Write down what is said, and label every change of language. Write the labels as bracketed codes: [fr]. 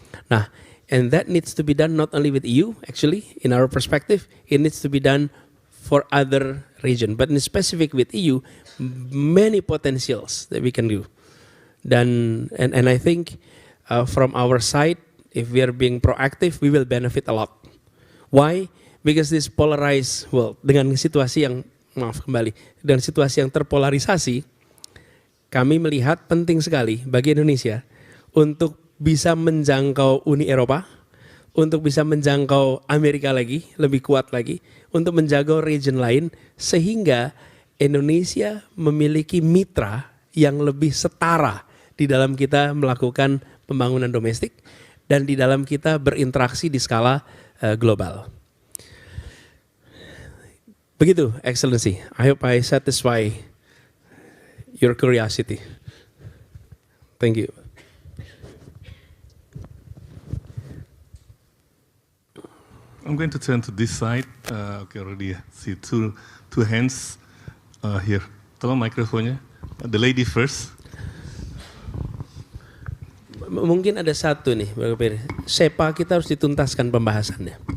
[en] Nah, and that needs to be done not only with EU, actually, in our perspective, it needs to be done for other region. But in specific with EU, many potentials that we can do. And I think from our side, if we are being proactive, we will benefit a lot. Why? Because this polarized world, [id] dengan situasi yang, dengan situasi yang terpolarisasi, kami melihat penting sekali bagi Indonesia untuk bisa menjangkau Uni Eropa, untuk bisa menjangkau Amerika lagi, lebih kuat lagi, untuk menjaga region lain, sehingga Indonesia memiliki mitra yang lebih setara di dalam kita melakukan pembangunan domestik dan di dalam kita berinteraksi di skala global. Begitu, Excellency. [en] I hope I satisfy your curiosity. Thank you. I'm going to turn to this side. Okay, already see two hands here. [id] Tolong mikrofonnya. [en] The lady first. [id] Mungkin ada satu nih, SEPA kita harus dituntaskan pembahasannya.